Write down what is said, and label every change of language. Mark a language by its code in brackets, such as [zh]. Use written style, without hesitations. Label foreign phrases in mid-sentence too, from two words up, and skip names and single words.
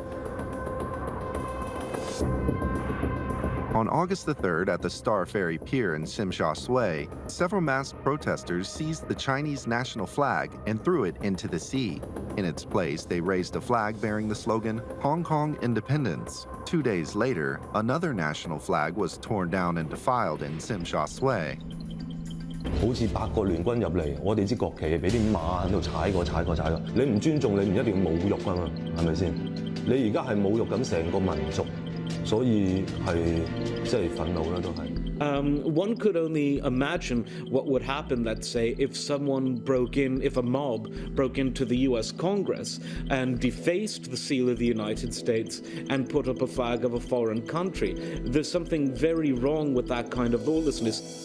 [en] On August the 3rd, at the Star Ferry Pier in Tsim Sha Tsui, several masked protesters seized the Chinese national flag and threw it into the sea. In its place, they raised a flag bearing the slogan, Hong Kong Independence. 2 days later, another national flag was torn down and defiled in Tsim Sha Tsui. [yue] 好似8個聯軍入嚟，我哋支國旗俾啲馬喺度踩過。你唔尊重，你唔一定要侮辱㗎嘛，係咪先？你而家係侮辱緊成個民族，所以係即係憤怒啦，都係。 [en] One could only imagine what would happen, let's say, if a mob broke into the US Congress and defaced the seal of the United States and put up a flag of a foreign country. There's something very wrong with that kind of lawlessness.